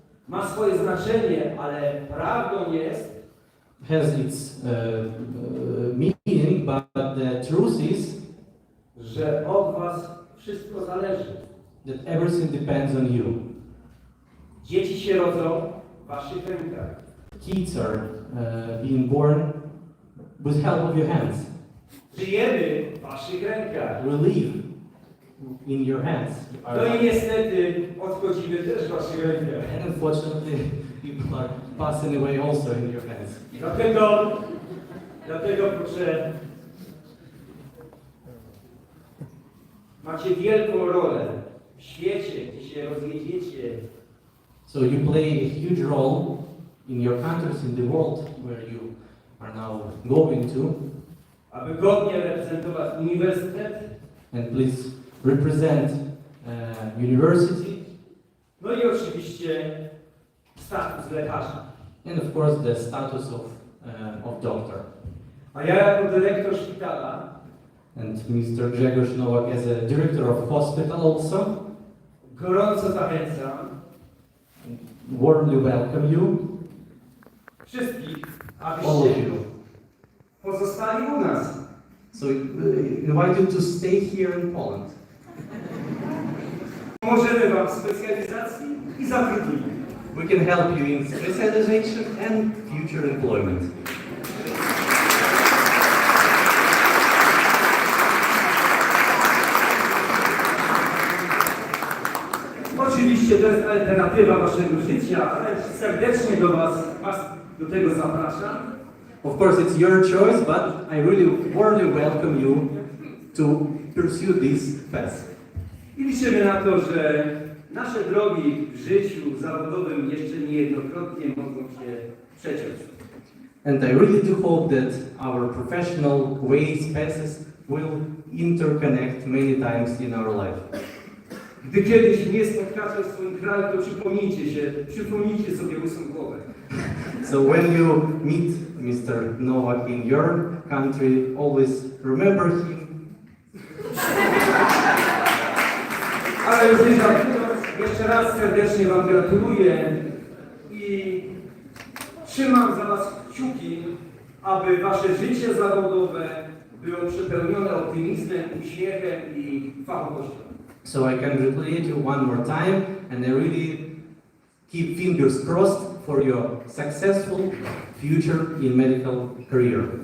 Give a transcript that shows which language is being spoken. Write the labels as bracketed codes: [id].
[pl] ma swoje znaczenie, ale prawdą jest, [en] has its meaning, but the truth is [pl] że od was wszystko zależy. [en] that everything depends on you. [pl] Dzieci się rodzą w waszych rękach. [en] Kids are being born with help of your hands. [pl] Żyjemy w waszych rękach. [en] We live in your hands. [pl] No i niestety odchodzimy też w waszych rękach. [en] And unfortunately, people are passing away also in your hands. [pl] Dlatego proszę, macie wielką rolę w świecie, gdzie się rozjedziecie. [en] So you play a huge role in your countries, in the world where you are now going to. [pl] Aby godnie reprezentować uniwersytet, [en] And please represent university [pl] no i oczywiście status lekarza. [en] and of course the status of doctor. [pl] A ja jako dyrektor szpitala [en] And Mr. Grzegorz Nowak as a director of hospital also [pl] gorąco zachęcam [en] warmly welcome you, [pl] wszystkich, [en] all of [pl] abyście [en] you. [pl] pozostali u nas. [en] So invite you to stay here in Poland. [pl] Pomożemy wam w specjalizacji i zatrudnieniu. [en] We can help you in specialization and future employment. [pl] Oczywiście to jest alternatywa waszego życia, ale serdecznie was do tego zapraszam. [en] Of course, it's your choice, but I really warmly welcome you to pursue this path. [pl] I liczymy na to, że nasze drogi w życiu zawodowym jeszcze niejednokrotnie mogą się przeciąć. [en] And I really do hope that our professional ways, paths will interconnect many times in our life. [pl] Gdy kiedyś nie spotkacie w swoim kraju, to przypomnijcie sobie łysą głowę. [en] So when you meet Mr. Novak in your country, always remember him. [pl] Ale już nie żartując, jeszcze raz serdecznie wam gratuluję i trzymam za was kciuki, aby wasze życie zawodowe było przepełnione optymizmem, uśmiechem i fachowością. [en] So I congratulate you one more time, and I really keep fingers crossed for your successful future in medical career.